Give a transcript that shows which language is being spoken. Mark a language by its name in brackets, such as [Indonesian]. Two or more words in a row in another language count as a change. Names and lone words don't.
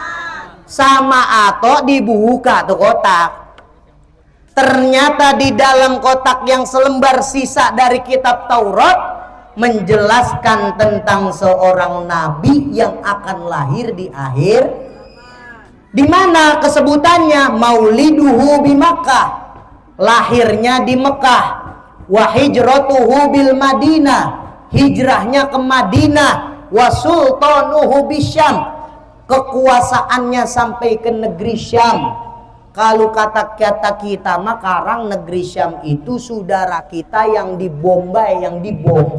[Indonesian] Sama Ato dibuka tuh kotak. Ternyata di dalam kotak yang selembar sisa dari kitab Taurat menjelaskan tentang seorang nabi yang akan lahir di akhir. Di mana kesebutannya [Arabic] مولده بمكة, [Indonesian] lahirnya di Mekah, [Arabic] وهجرته بالمدينة, [Indonesian] hijrahnya ke Madinah, [Arabic] وسلطانه بالشام, [Indonesian] kekuasaannya sampai ke negeri Syam. Kalau kata kita mah karang negeri Syam itu saudara kita yang di Bombay, yang dibom.